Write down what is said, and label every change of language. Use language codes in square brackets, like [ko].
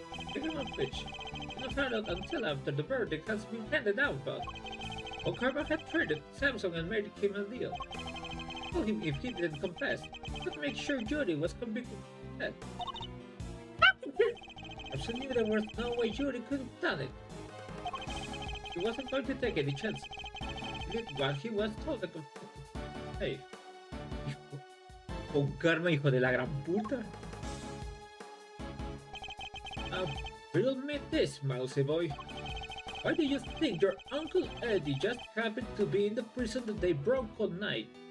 [en] Speaking of which, I didn't find out until after the verdict has been handed out, but Bon Karma had traded Samson and made him a deal. Told him if he didn't confess, would make sure Judy was convicted instead. Samson knew there was no way Judy could have done it. He wasn't going to take any chances. He did what he was told. Hey. [es] Con karma, hijo de la gran puta. [en] Riddle me this, mousy boy. Why do you think your Uncle Eddie just happened to be in the prison that they broke on night?